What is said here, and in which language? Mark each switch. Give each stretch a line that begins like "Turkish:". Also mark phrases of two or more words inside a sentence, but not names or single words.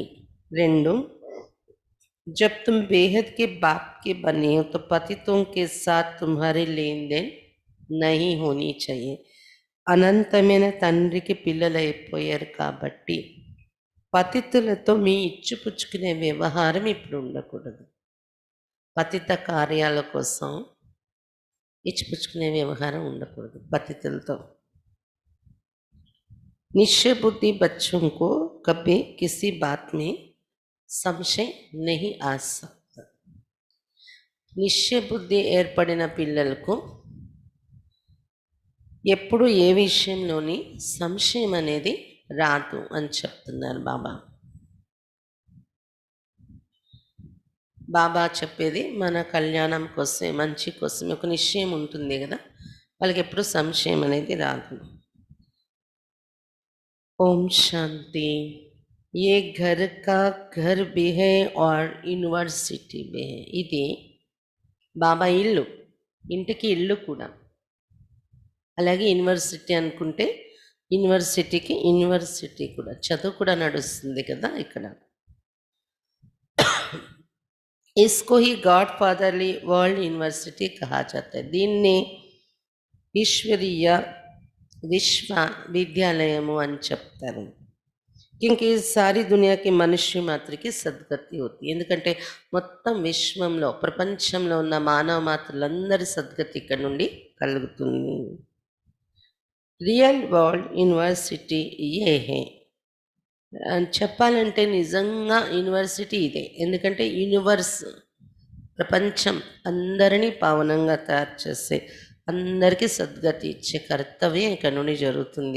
Hindi: 2 जब तुम बेहद के बाप के बने हो तो पतितों के साथ तुम्हारी लेन देन नहीं होनी चाहिए।
Telugu: అనంతమైన తండ్రికి పిల్లలు అయిపోయారు కాబట్టి పతితులతో మీ ఇచ్చిపుచ్చుకునే వ్యవహారం ఇప్పుడు ఉండకూడదు. పతిత కార్యాల కోసం ఇచ్చిపుచ్చుకునే వ్యవహారం ఉండకూడదు పతితులతో.
Hindi: निश्चय बुद्धि बच्चों को कभी किसी बात में సంశయ नहीं आ सकता.
Telugu: నిశ్చయ బుద్ధి ఏర్పడిన పిల్లలకు ఎప్పుడు ఏ విషయంలోని సంశయం అనేది రాదు అని చెప్తున్నారు బాబా. బాబా చెప్పేది మన కళ్యాణం కోసమే, మంచి కోసమే. ఒక నిశ్చయం ఉంటుంది కదా, వాళ్ళకి ఎప్పుడు సంశయం అనేది రాదు.
Hindi: ओम शांति. ये घर का घर भी है और యూనివర్సిటీ भी है.
Telugu: ఇది బాబా ఇల్లు, ఇంటికి ఇల్లు కూడా. అలాగే యూనివర్సిటీ అనుకుంటే యూనివర్సిటీకి యూనివర్సిటీ కూడా, చదువు కూడా నడుస్తుంది కదా ఇక్కడ.
Hindi: इसको ही गॉड फादरली वर्ल्ड यूनिवर्सिटी कहा जाता है.
Telugu: దీన్ని ఈశ్వరీయ विश्वविद्यालयमु అని చెప్తారు.
Hindi: क्योंकि सारी दुनिया की मनुष्य मात्र की सद्गति होती.
Telugu: ఎందుకంటే మొత్తం విశ్వంలో, ప్రపంచంలో ఉన్న మానవ మాత్రులందరి సద్గతి ఇక్కడ నుండి కలుగుతుంది.
English: real world university
Telugu: ఏ హే చెప్పాలంటే నిజంగా యూనివర్సిటీ ఇదే. ఎందుకంటే యూనివర్స్, ప్రపంచం అందరినీ పావనంగా తయారు చేసే, అందరికీ సద్గతి ఇచ్చే కర్తవ్యం ఇక్కడ నుండి జరుగుతుంది.